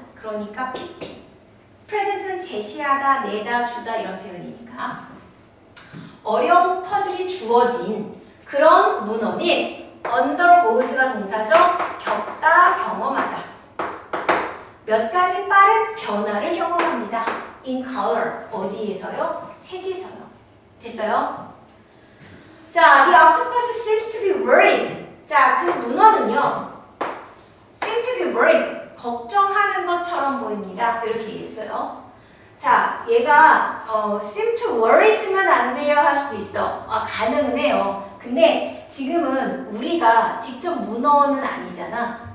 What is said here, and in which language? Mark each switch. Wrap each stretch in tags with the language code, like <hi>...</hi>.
<ko>그러니까 PP. 프레젠트는 제시하다, 내다, 주다 이런 표현이니까. 어려운 퍼즐이 주어진 그런 문어는 undergoes가 동사죠. 겪다, 경험하다. 몇 가지 빠른 변화를 경험합니다.</ko> <en>in color.</en> <ko>어디에서요? 색에서요. 됐어요?</ko> <en>자, the octopus seems to be worried.</en> <ko>자, 그 문어는요.</ko> <en>seem to be worried.</en> <ko>걱정하는 것처럼 보입니다. 이렇게 얘기했어요. 자, 얘가</ko> <en>seem to worry</en> <ko>쓰면 안 돼요 할 수도 있어. 가능은 해요. 근데 지금은 우리가 직접 문어는 아니잖아.</ko>